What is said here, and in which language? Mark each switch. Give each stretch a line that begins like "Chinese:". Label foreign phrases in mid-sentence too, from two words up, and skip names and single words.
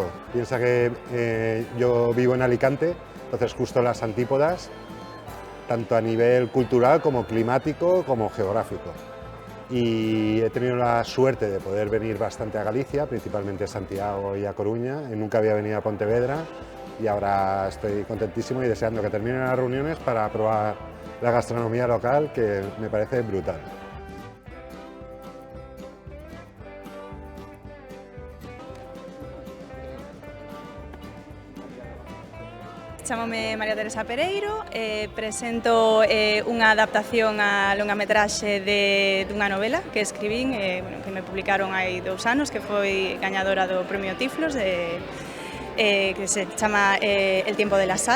Spanish: Piensa que yo vivo en Alicante, entonces justo las antípodas, tanto a nivel cultural como climático como geográfico. Y he tenido la suerte de poder venir bastante a Galicia, principalmente a Santiago y a Coruña, y nunca había venido a Pontevedra, y ahora estoy contentísimo y deseando que terminen las reuniones para probar la gastronomía local, que me parece brutal.
Galician: Chámome María Teresa Pereiro, presento unha adaptación a longametraxe dunha novela que escribín, que me publicaron hai 2 anos, que foi gañadora do Premio Tiflos, que se chama El tiempo de la sal.